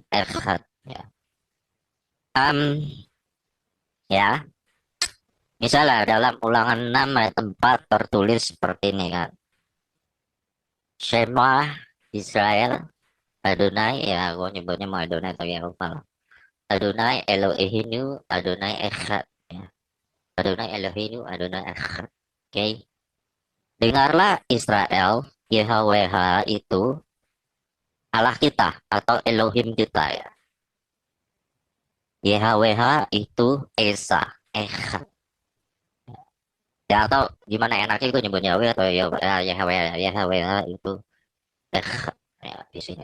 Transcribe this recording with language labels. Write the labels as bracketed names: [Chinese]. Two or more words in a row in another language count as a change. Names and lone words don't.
[Indonesian] Echad ya. Ya, misalnya dalam Ulangan 6 ayat 4 tertulis seperti ini kan. [Hebrew] שמע ישראל אדוני [Indonesian] ya gue nyebutnya mau Adonai atau Yehova lah. [Hebrew] אדוני אלוהינו אדוני אחד ya. אדוני אלוהינו אדוני אחד. [Indonesian] Oke. Dengarlah Israel, YHWH itu Allah kita atau Elohim kita ya. YHWH itu Esa, Echad. Ya atau gimana enaknya gue nyebut Yahweh atau YHWH, YHWH itu Echad ya di sini.